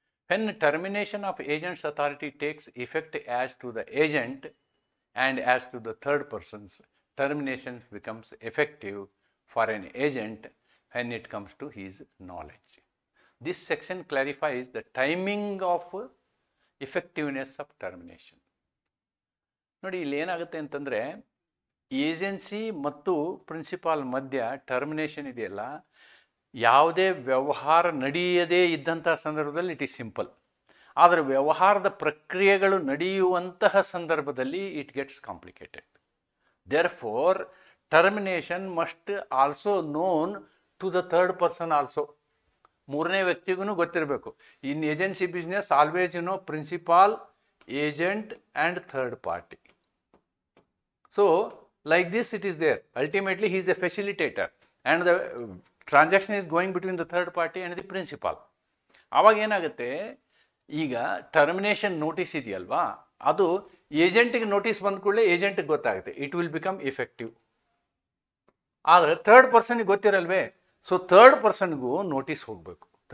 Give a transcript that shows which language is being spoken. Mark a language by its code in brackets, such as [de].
[en] When termination of agent's authority takes effect as to the agent and as to the third persons, termination becomes effective for an agent when it comes to his knowledge. This section clarifies the timing of effectiveness of termination. [kn] ನೋಡಿ, ಇಲ್ಲಿ ಏನಾಗುತ್ತೆ ಅಂತಂದರೆ, agency ಮತ್ತು principal ಮಧ್ಯ termination ಇದೆಯಲ್ಲ, ಯಾವುದೇ ವ್ಯವಹಾರ ನಡೆಯದೇ ಇದ್ದಂಥ ಸಂದರ್ಭದಲ್ಲಿ [en] It is simple. [kn] ಆದರೆ ವ್ಯವಹಾರದ ಪ್ರಕ್ರಿಯೆಗಳು ನಡೆಯುವಂತಹ ಸಂದರ್ಭದಲ್ಲಿ [en] It gets complicated. Therefore termination must also known to the third person also. [kn] ಮೂರನೇ ವ್ಯಕ್ತಿಗೂ ಗೊತ್ತಿರಬೇಕು. [en] In agency business always you know principal, agent and third party. So like this it is there. Ultimately he is a facilitator and the transaction is going between the third party and the principal. [kn] ಆವಾಗ ಏನಾಗುತ್ತೆ, ಈಗ termination notice ಇದೆಯಲ್ವಾ, ಅದು ಏಜೆಂಟಿಗೆ notice ಬಂದ ಕೂಡಲೇ ಏಜೆಂಟಿಗೆ ಗೊತ್ತಾಗುತ್ತೆ, [en] It will become effective. [kn] ಆದರೆ third ಪರ್ಸನ್ಗೆ ಗೊತ್ತಿರಲ್ವೇ, so third ಪರ್ಸನ್ಗೂ notice ಹೋಗಬೇಕು.